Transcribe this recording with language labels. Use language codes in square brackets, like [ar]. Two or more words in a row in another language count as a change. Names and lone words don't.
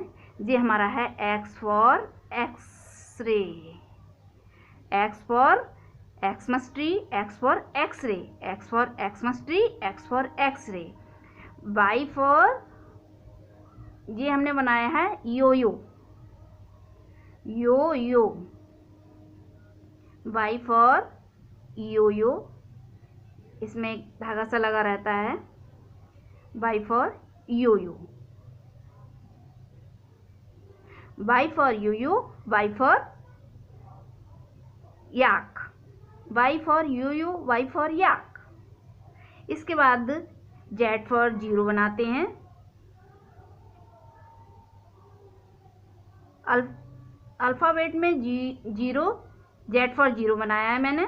[hi] ये हमारा है [en] X for X-ray, X for Xmas tree, X for X-ray, X for Xmas tree, X for X-ray. Y for, [hi] ये हमने बनाया है यो-यो, यो-यो। [en] Y for yo-yo, [hi] इसमें एक धागा सा लगा रहता है। [en] Y for yo-yo, Y for yo-yo, Y for yak, Y for yo-yo, Y for yak. [hi] इसके बाद [en] Z for zero [hi] बनाते हैं। अल्फ़ाबेट में जीरो, [en] Z for zero [hi] बनाया है मैंने।